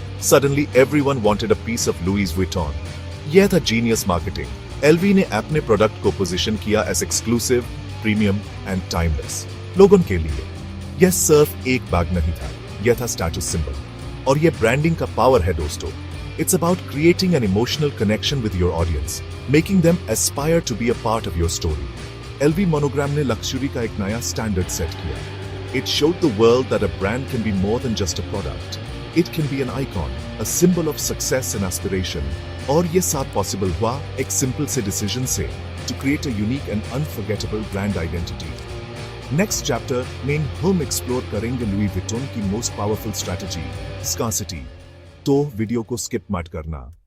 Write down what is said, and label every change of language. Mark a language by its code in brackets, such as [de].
[en] Suddenly everyone wanted a piece of Louis Vuitton. [hi] यह था genius marketing. LV ने अपने प्रोडक्ट को पोजीशन किया as exclusive, premium and timeless. लोगों के लिए यह सिर्फ एक बैग नहीं था, यह था स्टेटस सिंबल। और यह ब्रांडिंग का पावर है दोस्तों। [en] It's about creating an emotional connection with your audience, making them aspire to be a part of your story. [hi] LV Monogram ने लक्जरी का एक नया स्टैंडर्ड सेट किया। [en] It showed the world that a brand can be more than just a product. It can be an icon, a symbol of success and aspiration. [hi] और ये सब possible हुआ एक सिंपल से डिसीजन से, [en] to create a unique and unforgettable brand identity. [hi] Next chapter में हम explore करेंगे लुई विटॉन की मोस्ट पावरफुल स्ट्रेटजी, स्कार्सिटी। तो वीडियो को स्किप मत करना।